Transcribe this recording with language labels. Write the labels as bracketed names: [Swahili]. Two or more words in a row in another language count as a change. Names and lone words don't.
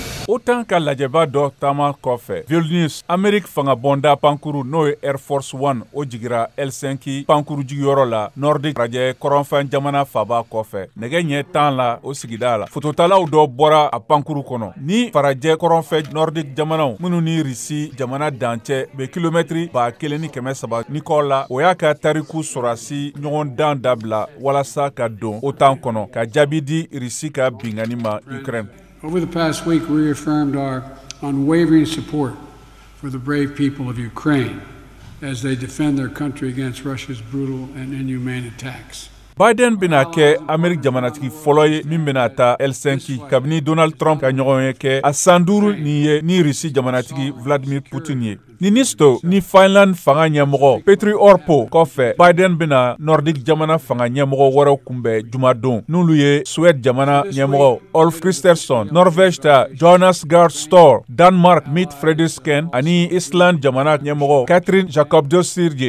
[Bambara] OTAN ka lajɛba dɔ taama kɔfɛ Vilnius Amerique fanga bonda pankuru n'o ye Air Force One o jigira Helsinki pankuru jigiyɔrɔ la Nordique rajɛ kɔrɔnfɛn jamana faba kɔfɛ nɛgɛ ɲɛ 10 la o sigida la fototalaw dɔ bɔra a pankuru kɔnɔ ni farajɛ kɔrɔnfɛn Nordique jamanaw minnu ni Risi jamana dancɛ be kilomɛtri 1300 ni kɔ la o y'a ka tariku sɔrasi ɲɔgɔn dan dabila walasa ka don OTAN kɔnɔ ka jaabi di Risi ka bingani ma Ukraine. [English] Over the past week, we reaffirmed our unwavering support for the brave people of Ukraine as they defend their country against Russia's brutal and inhumane attacks. [Bambara] Biden bena kɛ Amerik jamanatigi fɔlɔ ye min bena ta Helsinki kabini Donald Trump ka ɲɔgɔn ye kɛ a san 5 nin ye ni Risi jamanatigi Vladimir Putin ye. Ni Nisto ni Finland fanga ɲɛmɔgɔ Petri Orpo kɔfɛ Biden bena Nordic jamana fanga ɲɛmɔgɔ wɛrɛw kunbɛn jumadon n'olu ye Suède jamana ɲɛmɔgɔ Ulf Kristersson, Norvège ta Jonas Gahr Store, Denmark Mette Frederiksen ani Island jamana ɲɛmɔgɔ Katrin Jakobsdottir.